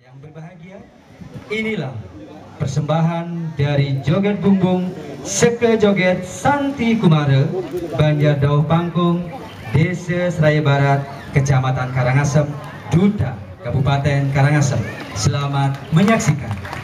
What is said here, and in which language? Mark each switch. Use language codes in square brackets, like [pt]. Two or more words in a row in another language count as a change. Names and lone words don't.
[id] Berbahagia, inilah persembahan dari Joget Bumbung Seke Joget Santi Kumare, Banjar Dauh Pangkung, Desa Seraya Barat, Kecamatan Karangasem, Duta, Kabupaten Karangasem. Selamat menyaksikan.